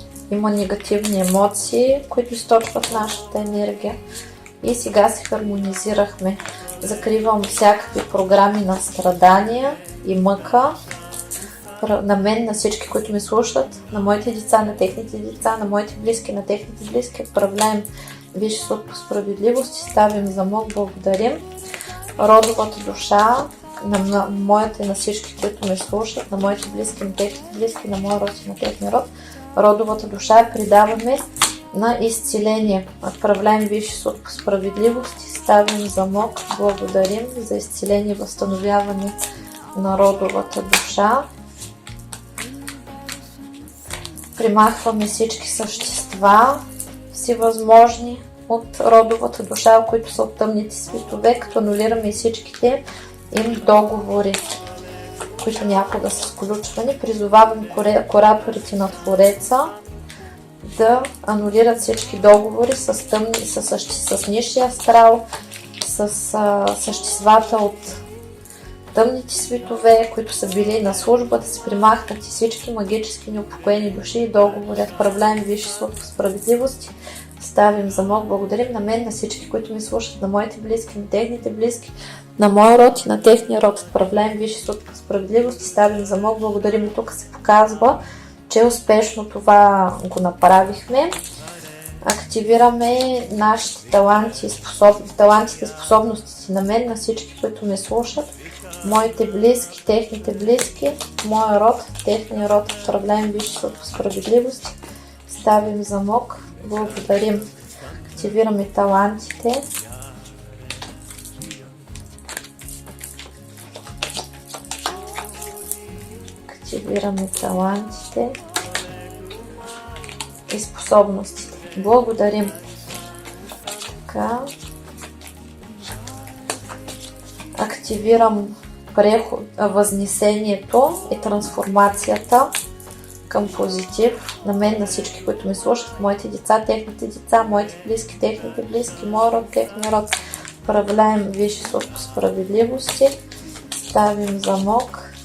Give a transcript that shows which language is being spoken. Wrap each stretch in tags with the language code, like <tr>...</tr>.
<bg>Има негативни емоции, които източват нашата енергия. И сега се хармонизирахме. Закривам всякакви програми на страдания и мъка. На мен, на всички, които ме слушат, на моите деца, на техните деца, на моите близки, на техните близки.</bg> <ru>Управляем висши суд по справедливост и ставим замок. Благодарим.</ru> <bg>Родовата душа на моята и на всички, които ме слушат, на моите близки, на техните близки, на моя род и на техния род. Родовата душа предаваме на изцеление.</bg> <ru>Отправляем Висши Суд по справедливост и ставим замок.</ru> <bg>Благодарим за изцеление и възстановяване на родовата душа. Примахваме всички същества, всевъзможни от родовата душа, които са от тъмните светове, като анулираме всичките им договори, които някога са сключвани. Призовавам кураторите на Твореца да анулират всички договори с нисшия астрал, с съществата от тъмните светове, които са били на служба, да се примахнат и всички магически неупокоени души и договори.</bg> <ru>Отправляем Висши Суд по справедливост, ставим замок.</ru> <bg>Благодарим на мен, на всички, които ми слушат, на моите близки, на техните близки, на моя род и на техния род.</bg> <ru>Отправляем Висши Суд по справедливост и ставим замок. Благодарим.</ru> <bg>И тук се показва, че успешно това го направихме. Активираме нашите таланти и талантите, способностите на мен, на всички, които ме слушат, моите близки, техните близки, моя род, техния род.</bg> <ru>Отправляем Висши Суд по справедливост, ставим замок.</ru> <bg>Благодарим. Активираме талантите. Активираме талантите и способностите. Благодарим. Така. Активирам възнесението и трансформацията към позитив на мен, на всички, които ме слушат, моите деца, техните деца, моите близки, техните близки, моя род, техния род.</bg> <ru>Управляем Висши Суд по справедливости, ставим замок.</ru>